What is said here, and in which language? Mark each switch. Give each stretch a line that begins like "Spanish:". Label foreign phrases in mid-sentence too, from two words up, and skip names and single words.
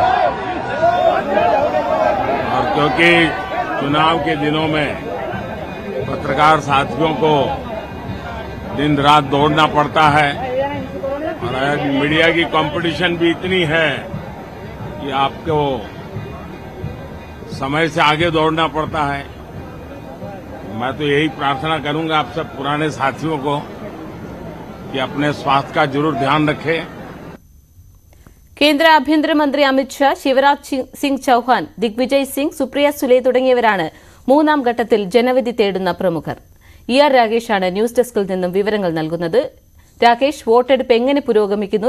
Hindi: और क्योंकि चुनाव के दिनों में पत्रकार साथियों को दिन रात दौड़ना पड़ता है और आज मीडिया की कंपटीशन भी इतनी है कि आपको समय से आगे दौड़ना पड़ता है। मैं तो यही प्रार्थना करूंगा आप सब पुराने साथियों को कि अपने स्वास्थ्य का जरूर ध्यान रखें।
Malayalam: കേന്ദ്ര ആഭ്യന്തരമന്ത്രി അമിത്ഷാ, ശിവരാജ് സിംഗ് ചൌഹാൻ, ദിഗ്വിജയ് സിംഗ്, സുപ്രിയ സുലെ തുടങ്ങിയവരാണ് മൂന്നാം ഘട്ടത്തിൽ ജനവിധി തേടുന്ന പ്രമുഖർ. ER രാകേഷാണ് ന്യൂസ് ഡെസ്കിൽ നിന്നും വിവരങ്ങൾ നൽകുന്നത്. രാകേഷ്, വോട്ടെടുപ്പ് എങ്ങനെ പുരോഗമിക്കുന്നു?